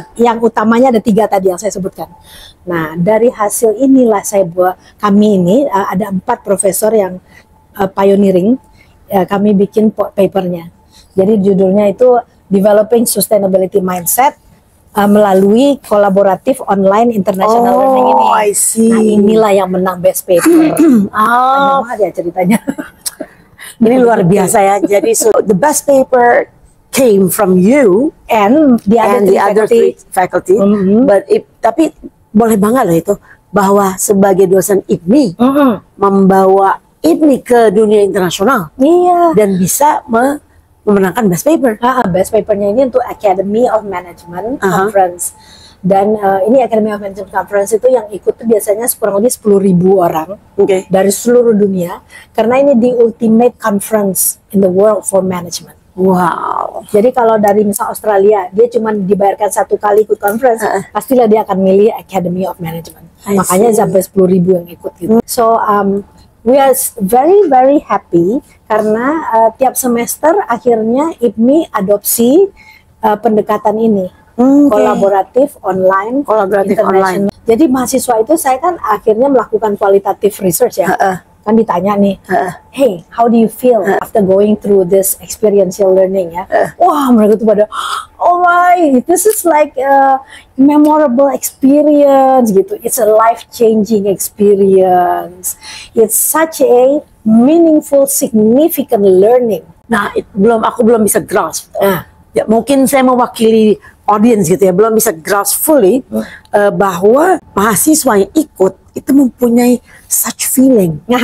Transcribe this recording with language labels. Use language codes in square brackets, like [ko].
[id] Yang utamanya ada 3 tadi yang saya sebutkan. Nah, dari hasil inilah kami ini ada 4 profesor yang pioneering, kami bikin papernya. Jadi judulnya itu Developing Sustainability Mindset melalui kolaboratif online international learning ini. Nah, inilah yang menang best paper. Panjang banget ya ceritanya. Ini luar biasa ya. [en] Jadi the best paper came from you and the other three faculty. [id] Tapi boleh bangga loh itu bahwa sebagai dosen IPMI membawa IPMI ke dunia internasional. Dan bisa memenangkan best paper. Best papernya ini untuk Academy of Management Conference. Dan ini Academy of Management Conference itu yang ikut tuh biasanya kurang lebih 10.000 orang dari seluruh dunia. Karena ini [en] the ultimate conference in the world for management. Wow. [id] Jadi kalau dari misal Australia, dia cuma dibayarkan 1 kali ikut conference, pastilah dia akan milih Academy of Management. Makanya sampai 10.000 yang ikut gitu. [en] So we are very very happy [id] karena tiap semester akhirnya IPMI adopsi pendekatan ini, kolaboratif online, international. Jadi mahasiswa itu saya kan akhirnya melakukan qualitative research ya. Kan ditanya nih, [en] hey, how do you feel after going through this experiential learning ya? [id] Wah, mereka tuh pada, [en] oh my, this is like a memorable experience gitu. It's a life-changing experience. It's such a meaningful, significant learning. [id] Nah, aku belum bisa grasp. Ya, mungkin saya mewakili audience gitu ya, belum bisa grasp fully bahwa mahasiswa yang ikut itu mempunyai [en] such feeling.